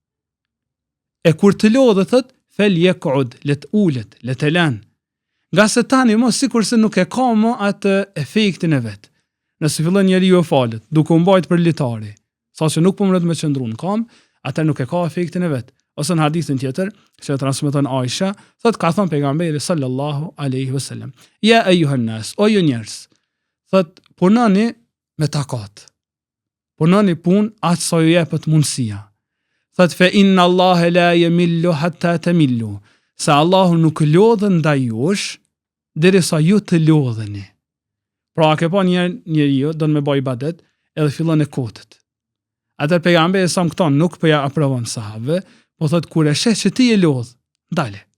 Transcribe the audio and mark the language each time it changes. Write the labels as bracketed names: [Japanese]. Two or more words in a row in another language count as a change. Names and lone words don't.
[Albanian] E kur të lodhet thot [Arabic] فليقعد, [Albanian] le të ulet, le të lën. Nga se tani mos sikurse nuk e ka më atë efektin e vet. Nëse fillon njeriu e falet, duke u mbajtur për litari, saqë nuk po mund të më qëndron kam, atë nuk e ka efektin e vet. Ose në hadithin tjetër, që transmeton Aisha, thot ka thënë pejgamberi [Arabic] صلى الله عليه وسلم: "يا أيها الناس, [Albanian] o ju njerëz, thot punoni me takat. Punoni punë atë sa ju jepet mundësia. [Arabic] Thot فإن الله لا يمل حتى تملوا. [Albanian] Sa Allahu nuk lodhen ndaj jush derisa ju të lodheni." Pra ke pa njeriu do të më bëj ibadet, edhe fillon e kotet. Atë pejgamberi sa këto nuk po ja aprovon sahabëve, po thot kur e sheh që ti e lodh, dale.